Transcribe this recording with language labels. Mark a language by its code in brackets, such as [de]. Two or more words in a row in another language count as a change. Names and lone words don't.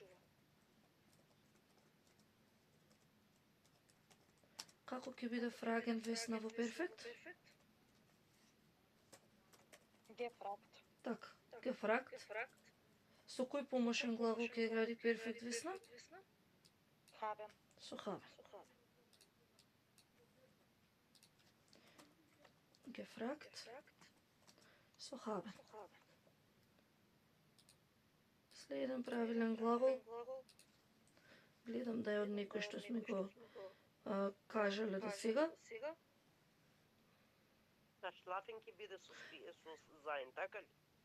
[mk] Како ќе биде fragen Весна во перфект? Gefragt. Така, gefragt. Со кој помошен глагол ќе гради перфект Весна? Haben. Со haben. Gefragt. Со haben. Следен правилен глагол. Гледам да е од некој што сме го кажале до сега. Schlafen ќе биде со sein, така ли?